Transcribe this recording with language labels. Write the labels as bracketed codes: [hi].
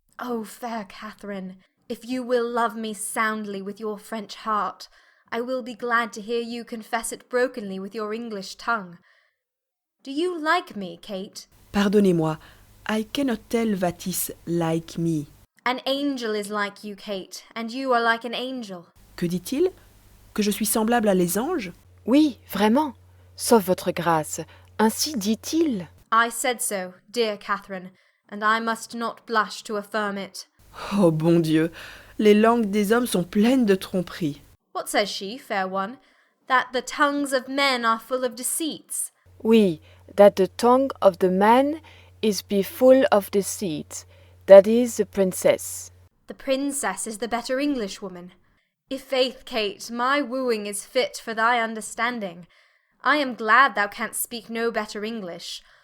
[en] O fair Catherine, if you will love me soundly with your French heart, I will be glad to hear you confess it brokenly with your English tongue. Do you like me, Kate? [fr] Pardonnez-moi, [en] I cannot tell what is like me. An angel is like you, Kate, and you are like an angel. [fr] Que dit-il? Que je suis semblable à les anges? Oui, vraiment, sauf votre grâce, ainsi dit-il. [en] I said so, dear Catherine, and I must not blush to affirm it. [fr] Oh bon Dieu, les langues des hommes sont pleines de tromperies. [en] What says she, fair one? That the tongues of men are full of deceits? Oui, that the tongue of the man is be full of deceit. That is the princess. The princess is the better Englishwoman. I'faith, Kate, my wooing is fit for thy understanding. I am glad thou canst speak no better English,